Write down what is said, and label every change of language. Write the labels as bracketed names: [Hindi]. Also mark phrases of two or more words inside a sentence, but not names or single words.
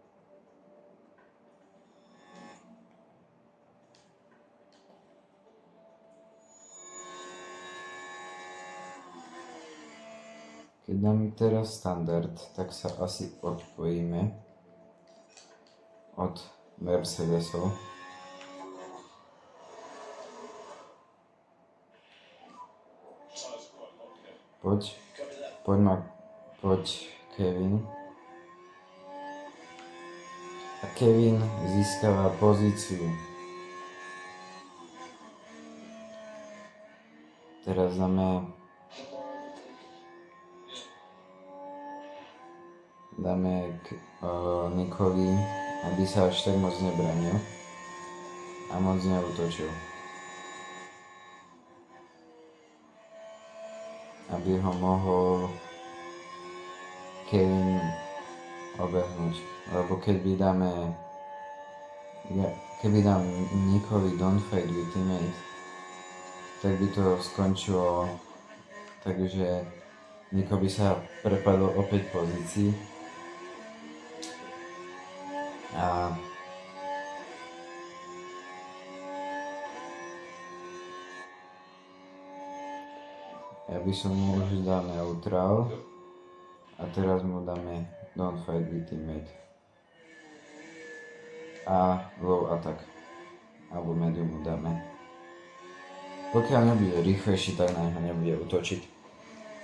[Slovak] Keď dáme teraz standard, tak sa asi odpojíme od Mercedesov. [English] Tires are quite hot here. [Slovak] Poď, [English] Copy that. [Slovak] poď Kevin. A Kevin získava pozíciu. Teraz dáme Nikovi, aby sa až tak moc nebranil a moc neútočil. Aby ho mohol Kevin obehnúť. Lebo keby dám Nikovi [English] don't fight with teammate, [Slovak] tak by to skončilo takže Niko by sa prepadol o 5 pozícií a ja by som mu už dal neutral a teraz mu dáme [English] don't fight with teammate [Slovak] a [English] low attack [Slovak] alebo medium mu dáme. Pokiaľ nebude rýchlejší, tak na neho nebude útočiť.